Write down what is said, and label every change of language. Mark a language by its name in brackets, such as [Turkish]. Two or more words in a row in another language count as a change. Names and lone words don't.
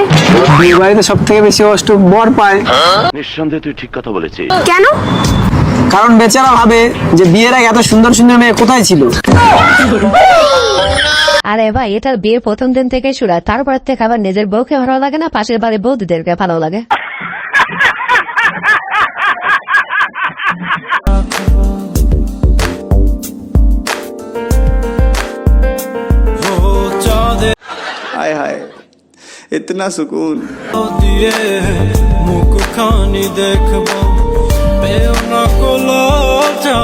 [Bangla] বিয়ের বাড়িতে সব থেকে বেশি কষ্ট বর পায়। নিঃসন্দেহে তুই ঠিক কথা বলেছিস। কেন? কারণ বেচারা ভাবে যে বিয়ের আগে এত সুন্দর সুন্দর মেয়ে কোথায় ছিল। আরে ভাই এটা বিয়ের প্রথম দিন থেকে শুরু হয়, তারপর থেকে আবার নিজের বউকে ভালো লাগে না, পাশের বাড়ির বৌদিদেরকে ভালো লাগে। [Hindi] हाय हाय, इतना सुकून। [Bangla] মুখ খানি দেখবো